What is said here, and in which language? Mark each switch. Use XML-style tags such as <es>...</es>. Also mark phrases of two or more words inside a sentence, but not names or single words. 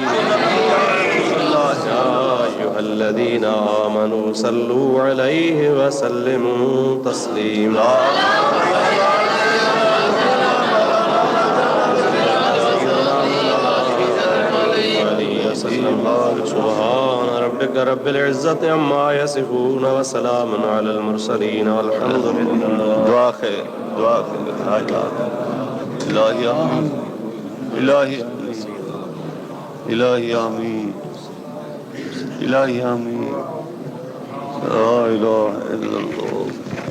<ar>يا أيها الذين آمنوا صلوا عليه وسلموا تسليما سبحان ربك رب العزة عما يصفون وسلام على المرسلين والحمد لله دعاء خير إلهي آمين إلهي إلهي آمين إلهي آمين لا إله إلا الله</ar>